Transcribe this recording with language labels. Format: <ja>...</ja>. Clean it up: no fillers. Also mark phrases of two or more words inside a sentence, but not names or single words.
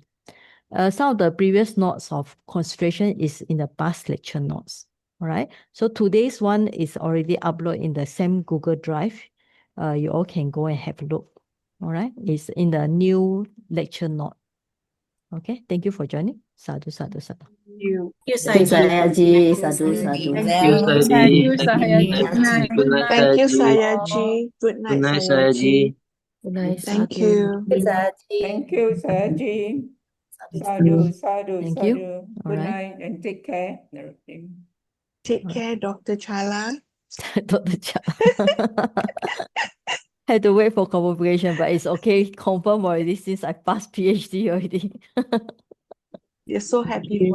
<en>Some of the previous notes of concentration is in the past lecture notes. All right. So today's one is already uploaded in the same Google Drive. You all can go and have a look. All right. It's in the new lecture note. Okay. Thank you for joining.</en> <pi>Sadhu, sadhu, sadhu.</pi> <en>You. Thank you,</en> <pi>Sayaji. Sadhu, sadhu.</pi> <en>Thank you, Sayaji. Thank you, Thank you. Sayaji. Good night. Good night, Thank you, Sayaji. Sayaji. Good Good night, night, Sayaji. Sayaji. Good night, Thank sadhu. you. Thank you,</en> <pi>Saji. Sadhu, sadhu,</pi> <en>Thank you. sadhu. All Good right. night and take care. Take care, Dr. Chala. Dr. Chia. Had to wait for confirmation, but it's okay. Confirm already since I passed PhD already. We're so happy for you.</en>